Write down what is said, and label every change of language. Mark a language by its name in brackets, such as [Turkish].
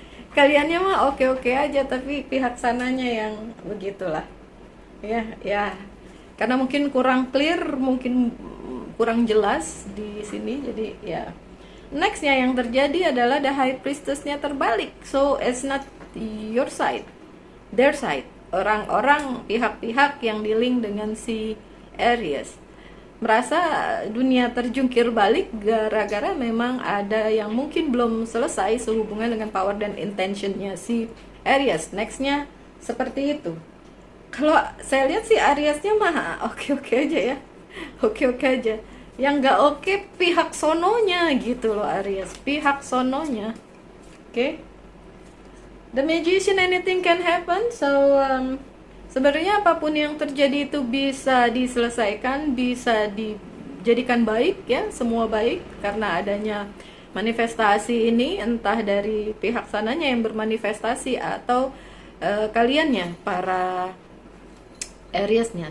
[Indonesian] Kaliannya mah oke-oke aja, tapi pihak sananya yang begitulah. Ya. Karena mungkin kurang clear, mungkin kurang jelas di sini, jadi ya. Nextnya yang terjadi adalah the High Priestess-nya terbalik. [English] So it's not your side, their side. [Indonesian] Orang-orang, pihak-pihak yang di-link dengan si Aries merasa dunia terjungkir balik gara-gara memang ada yang mungkin belum selesai sehubungan dengan power dan intentionnya si Aries. Nextnya seperti itu. Kalau saya lihat si Ariesnya mah oke-oke aja ya, oke-oke aja. Yang nggak oke pihak sononya gitu loh Aries, pihak sononya. Oke. [English] The Magician, anything can happen. [Indonesian] So sebenarnya apapun yang terjadi itu bisa diselesaikan, bisa dijadikan baik ya, semua baik karena adanya manifestasi ini, entah dari pihak sananya yang bermanifestasi atau kaliannya para Aries-nya.